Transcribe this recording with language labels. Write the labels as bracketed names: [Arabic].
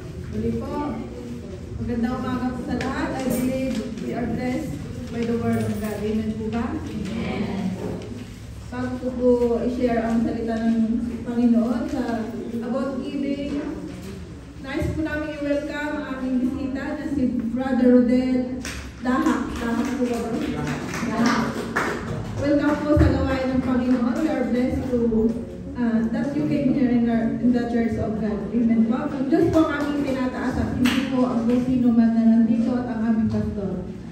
[Filipino] Magandang umaga po sa lahat. [English] I believe we are blessed by the word of God. [Filipino] Amen po ba? Amen. Bago ko po i-share ang salita ng Panginoon sa about giving, nais po namin i-welcome ang aming bisita na si Brother Rodel Dahak. Dahak po ba? Dahak. Welcome po sa gawain ng Panginoon. [English] We are blessed to that you came here in the church of God. [Filipino] Amen po. Ang Diyos po ang aming tinataas at hindi po ang sino man na nandito at ang aming pastor.